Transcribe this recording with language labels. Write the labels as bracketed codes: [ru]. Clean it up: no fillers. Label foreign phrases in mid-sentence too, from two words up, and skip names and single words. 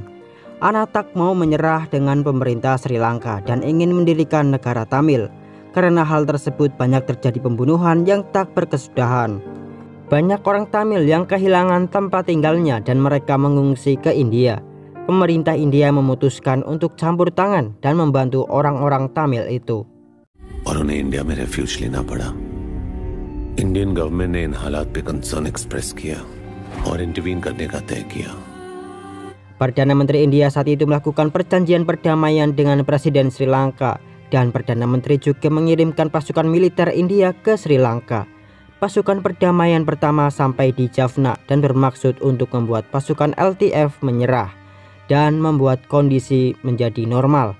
[id] Anna tak mau menyerah dengan pemerintah Sri Lanka dan ingin mendirikan negara Tamil. Karena hal tersebut banyak terjadi pembunuhan yang tak berkesudahan. Banyak orang Tamil yang kehilangan tempat tinggalnya dan mereka mengungsi ke India. Pemerintah India memutuskan untuk campur tangan dan membantu orang-orang Tamil itu. [hi] और उन्हें इंडिया में रेफ्यूज लेना पड़ा। [en] Indian government [hi] ने इन हालात पे [en] concern express [hi] किया और इंटरवीन करने का तय किया। [id] Perdana Menteri India saat itu melakukan perjanjian perdamaian dengan Presiden Sri Lanka, dan Perdana Menteri juga mengirimkan pasukan militer India ke Sri Lanka. Pasukan perdamaian pertama sampai di Jaffna dan bermaksud untuk membuat pasukan LTF menyerah dan membuat kondisi menjadi normal.